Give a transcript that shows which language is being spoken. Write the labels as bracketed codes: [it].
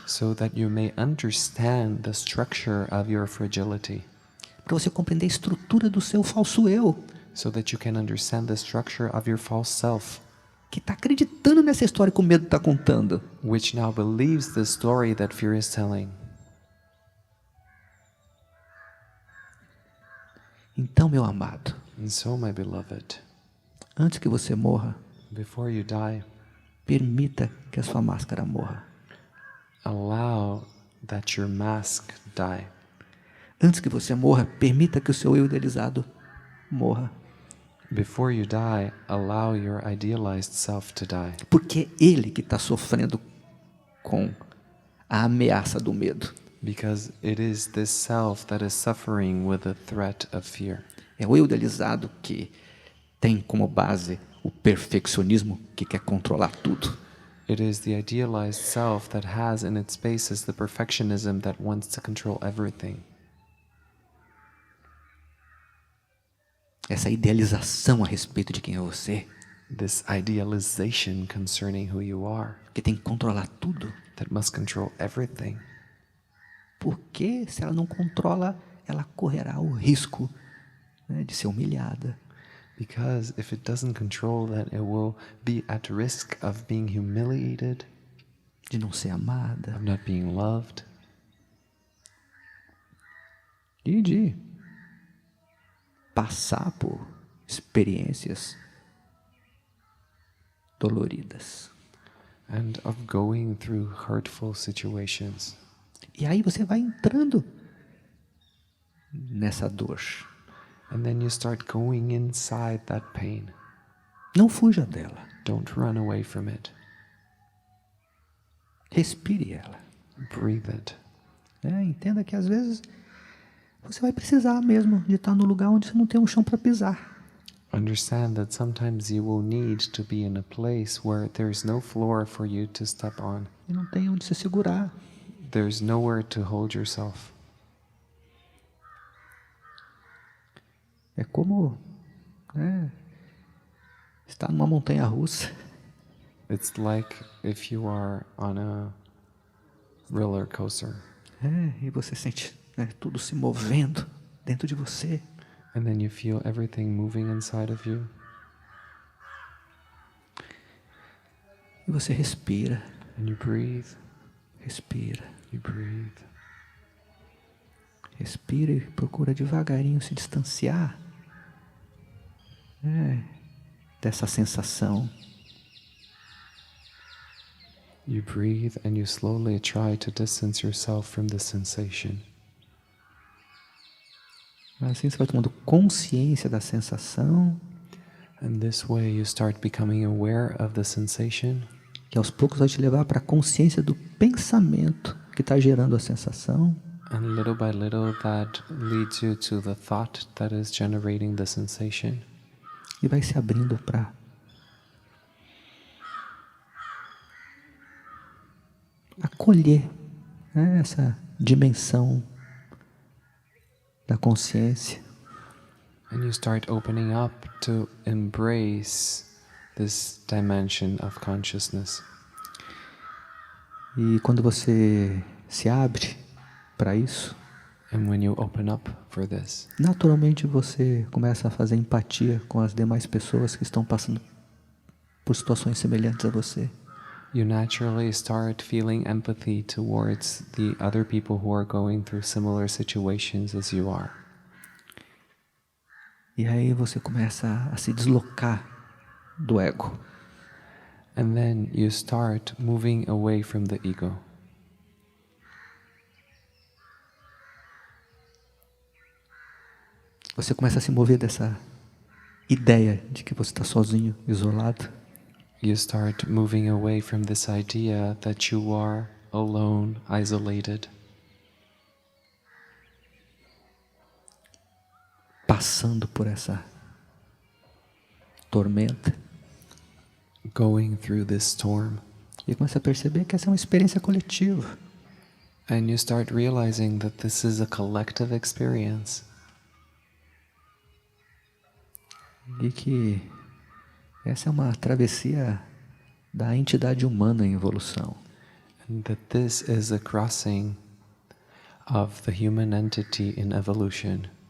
[en] So that you may understand the structure of your fragility. [pt] Para você compreender a estrutura do seu falso eu. [en] So that you can understand the structure of your false self. [pt] Que está acreditando nessa história que o medo está contando. [en] Which now believes the story that fear is telling. [pt] Então, meu amado, [en] And so, my beloved, [pt] antes que você morra, [en] before you die, [pt] permita que a sua máscara morra. [en] allow that your mask die. [pt] Antes que você morra, permita que o seu eu idealizado morra. [en] Before you die, allow your idealized self to die. [pt] Porque é ele que está sofrendo com a ameaça do medo. [en] Because it is this self that is suffering with the threat of fear. [pt] É o eu idealizado que tem como base o perfeccionismo, que quer controlar tudo. [en] It is the idealized self that has in its basis the perfectionism that wants to control everything. [pt] Essa idealização a respeito de quem é você, [en] This idealization concerning who you are, [pt] que tem que controlar tudo. [en] that must control everything. [pt] Porque se ela não controla, ela correrá o risco de ser humilhada. [en] Because if it doesn't control, then it will be at risk of being humiliated, [pt] De não ser amada. [en] of not being loved, [pt] E de passar por experiências doloridas. [en] and of going through hurtful situations. [pt] E aí você vai entrando nessa dor. [en] And then you start going inside that pain. [pt] Não fuja dela. [en] Don't run away from it. [pt] Respire ela. [en] Breathe it. [pt] Entenda que às vezes você vai precisar mesmo de estar no lugar onde você não tem um chão para pisar. [en] Understand that sometimes you will need to be in a place where there's no floor for you to step on. [pt] E não tem onde se segurar. [en] There's nowhere to hold yourself. [pt] É como estar numa montanha russa. [en] It's like if you are on a roller coaster. [pt] E você sente tudo se movendo dentro de você. [en] And then you feel everything moving inside of you. [pt] E você respira, [en] And you breathe. [pt] respira, [en] You breathe. [pt] respira e procura devagarinho se distanciar dessa sensação. [en] You breathe and you slowly try to distance yourself from the sensation. [pt] Assim você vai tomando consciência da sensação, [en] And this way you start becoming aware of the sensation, [pt] que aos poucos vai te levar para a consciência do pensamento que está gerando a sensação. [en] and little by little that leads you to the thought that is generating the sensation. [pt] E vai se abrindo para acolher, né, essa dimensão da consciência. [en] And you start opening up to embrace this dimension of consciousness. [pt] E quando você se abre para isso, [en] And when you open up for this, [pt] naturalmente você começa a fazer empatia com as demais pessoas que estão passando por situações semelhantes a você. [en] you naturally start feeling empathy towards the other people who are going through similar situations as you are. [pt] E aí você começa a se deslocar do ego. [en] And then you start moving away from the ego. [pt] Você começa a se mover dessa ideia de que você está sozinho, isolado. [en] You start moving away from this idea that you are alone, isolated, [pt] Passando por essa tormenta. [en] going through this storm. [pt] E começa a perceber que essa é uma experiência coletiva. [en] And you start realizing that this is a collective experience. [pt] E que essa é uma travessia da entidade humana em evolução. [en] And that this is a crossing of the human entity in evolution.